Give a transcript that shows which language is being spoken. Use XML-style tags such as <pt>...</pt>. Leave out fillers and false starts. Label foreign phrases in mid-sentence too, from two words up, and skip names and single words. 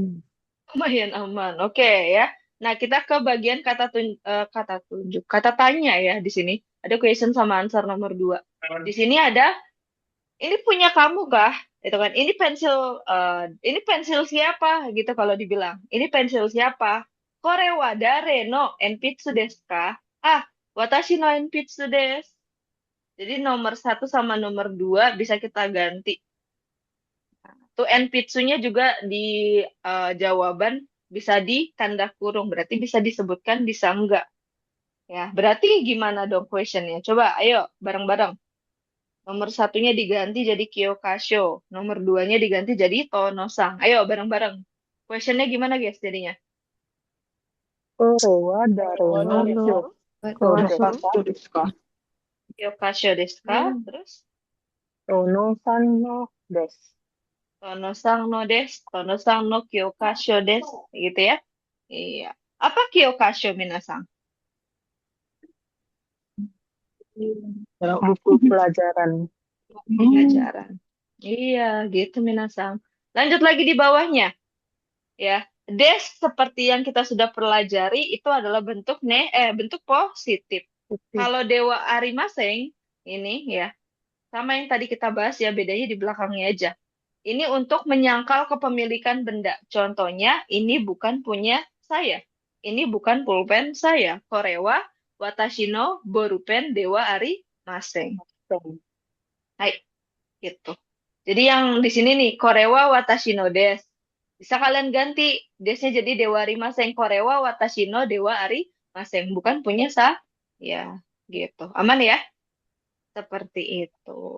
<id>Lumayan aman. Oke ya. Nah, kita ke bagian kata tunjuk, kata tanya ya di sini. Ada question sama answer nomor 2. Di sini ada, ini punya kamu kah? Itu kan, ini pensil siapa? Gitu kalau dibilang. Ini pensil siapa?</id> <ja>これ は 誰 の 鉛筆 です か? あ、私 の 鉛筆 です.</ja> <id>Jadi nomor 1 sama nomor 2 bisa kita ganti. Tuh enpitsunya juga di jawaban bisa di tanda kurung, berarti bisa disebutkan, bisa enggak. Ya, berarti gimana dong questionnya? Coba, ayo bareng-bareng. Nomor satunya diganti jadi Kyokasho, nomor duanya diganti jadi Tonosang. Ayo bareng-bareng. Questionnya gimana guys jadinya?</id> <ja>これは 誰 の</ja> <id>Halo.</id> <ja>Joko desu ka? 教科書 です か?</ja> <id>Terus</id> <ja>Tono-san no desu. Tonosang no desu, Tonosang no Kyokasho desu,</ja> <id>gitu ya? Iya. Apa Kyokasho minasang? Buku pelajaran. Pelajaran. Iya, gitu Minasang. Lanjut lagi di bawahnya, ya. Des seperti yang kita sudah pelajari itu adalah bentuk positif. Kalau</id> <ja>では ありません</ja> <id>ini ya, sama yang tadi kita bahas ya, bedanya di belakangnya aja. Ini untuk menyangkal kepemilikan benda. Contohnya, ini bukan punya saya. Ini bukan pulpen saya.</id> <ja>これは 私 の ボールペン では ありません.</ja> <id>Hai, gitu. Jadi yang di sini nih,</id> <ja>これは 私 の です.</ja> <id>Bisa kalian ganti desnya jadi</id> <ja>では ありません. これは 私 の では ありません.</ja> <id>Bukan punya Ya, gitu. Aman ya? Seperti itu.</id>